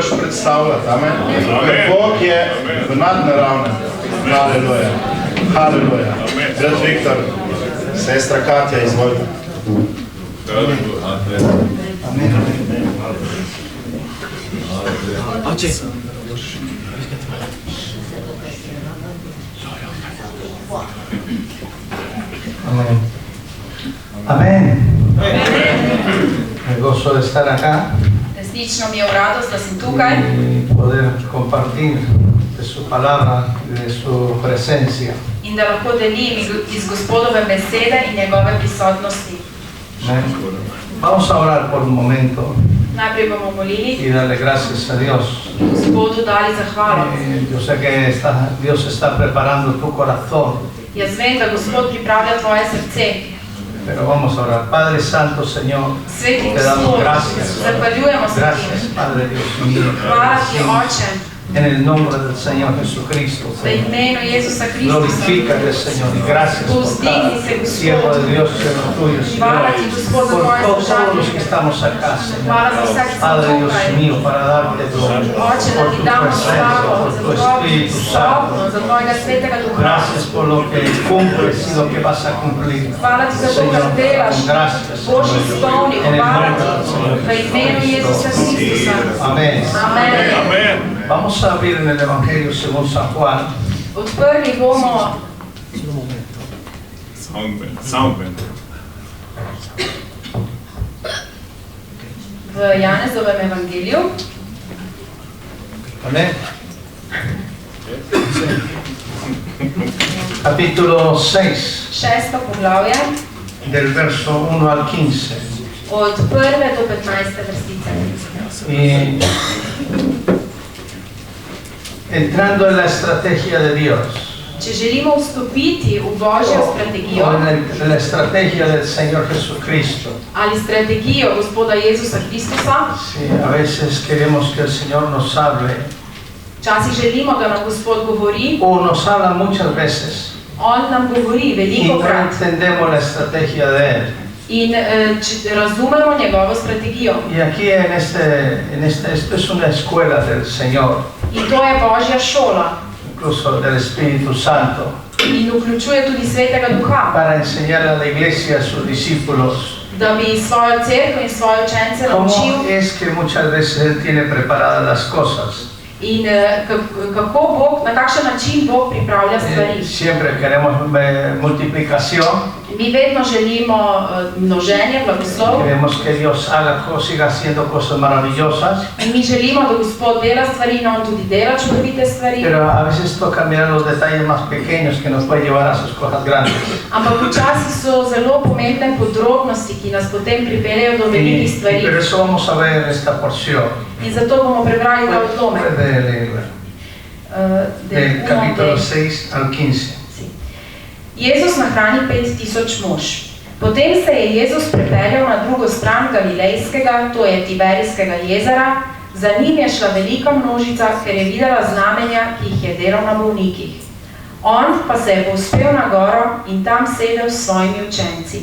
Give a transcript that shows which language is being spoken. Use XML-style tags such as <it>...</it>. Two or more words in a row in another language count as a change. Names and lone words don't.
<sl>predstavljati, amen. Bog je v nadnaravnem. Haleluja. Haleluja. Brat Viktor, sestra Katja, izvolite. Amen. Oče.</sl> <es>Amén. Amén. Me gozo de estar acá</es> <sl>Resnično mi je v radost, da sem tukaj</sl> <es>y poder compartir de su palabra y de su presencia.</es> <sl>in da lahko delim iz Gospodove besede in njegove prisotnosti.</sl> <es>Amén. Vamos a orar por un momento</es> <sl>Najprej bomo molili,</sl> <es>y darle gracias a Dios.</es> <sl>Gospodu dali zahvalo.</sl> <es>Yo sé que Dios está preparando tu corazón,</es> <sl>Jaz vem, da Gospod pripravlja tvoje srce.</sl> <es>pero vamos a orar. Padre Santo, Señor,</es> <sl>Sveti</sl> <es>te damos</es> <sl>Gospod,</sl> <es>gracias.</es> <sl>zahvaljujemo se</sl> <es>Gracias,</es> <sl>ti.</sl> <es>Padre Dios mío.</es> <sl>Hvala ti, Oče,</sl> <es>En el nombre del Señor Jesucristo,</es> <sl>v</sl> <es>Señor.</es> <sl>imenu Jezusa Kristusa.</sl> <es>Glorifícate, Señor, y gracias por cada siervo de Dios, siervo tuyo, Señor, por todos los que estamos acá, Señor. Padre Dios mío, para darte gloria,</es> <sl>Oče, da</sl> <es>por</es> <sl>ti</sl> <es>tu</es> <sl>damo</sl> <es>presencia,</es> <sl>slavo</sl> <es>por</es> <sl>za</sl> <es>tu</es> <sl>tvojo</sl> <es>Espíritu Santo.</es> <sl>prisotnost, za tvojega svetega duha.</sl> <es>Gracias por lo que cumples y lo que vas a cumplir.</es> <sl>Hvala ti za to,</sl> <es>Señor,</es> <sl>kar delaš.</sl> <es>gracias,</es> <sl>Božji</sl> <es>Señor.</es> <sl>spolni,</sl> <es>En el</es> <sl>hvala</sl> <es>nombre del Señor</es> <sl>ti, v imenu Jezusa Kristusa.</sl> <es>Amén.</es> <sl>Amen.</sl> <es>Vamos a abrir en el Evangelio según San Juan,</es> <sl>Odprli bomo Soundband. v Janezovem evangeliju,</sl> <es>Amén. Capítulo 6,</es> <sl>6. poglavje,</sl> <es>del verso 1 al 15.</es> <sl>od 1. do 15. vrstice.</sl> <es>Y entrando en la estrategia de Dios,</es> <sl>Če želimo vstopiti v Božjo strategijo</sl> <es>o en la estrategia del Señor Jesucristo,</es> <sl>ali strategijo Gospoda Jezusa Kristusa,</sl> <es>sí, a veces queremos que el Señor nos hable,</es> <sl>včasih želimo, da nam Gospod govori,</sl> <es>o nos habla muchas veces,</es> <sl>On nam govori</sl> <es>y</es> <sl>veliko</sl> <es>no</es> <sl>krat</sl> <es>entendemos la estrategia de Él.</es> <sl>in razumemo njegovo strategijo.</sl> <es>Y aquí esto es una escuela del Señor,</es> <sl>In to je Božja šola</sl> <es>incluso del Espíritu Santo,</es> <sl>in vključuje tudi Svetega Duha,</sl> <es>para enseñar a la iglesia, a sus discípulos,</es> <sl>da bi svojo cerkev in svoje učence</sl> <es>cómo</es> <sl>naučil</sl> <es>es que muchas veces Él tiene preparadas las cosas.</es> <sl>in kako Bog, na kakšen način Bog pripravlja stvari.</sl> <es>Siempre queremos multiplicación,</es> <sl>Mi vedno želimo množenje, blagoslov</sl> <es>queremos que Dios siga haciendo cosas maravillosas,</es> <sl>in mi želimo, da Gospod dela stvari in On tudi dela čudovite stvari,</sl> <es>pero a veces toca mirar los detalles más pequeños que nos pueden llevar a sus cosas grandes.</es> <sl>ampak včasih so zelo pomembne podrobnosti, ki nas potem pripeljejo do velikih stvari.</sl> <es>Pero eso vamos a ver en esta porción.</es> <sl>In zato bomo prebrali ta odlomek.</sl> <es>Puede leerla. Del capítulo 6 al 15.</es> <sl>Jezus nahrani 5000 mož. Potem se je Jezus prepeljal na drugo stran Galilejskega, to je Tiberijskega jezera, za njim je šla velika množica, ker je videla znamenja, ki jih je delal na bolnikih. On pa se je povzpel na goro in tam sedel s svojimi učenci.</sl>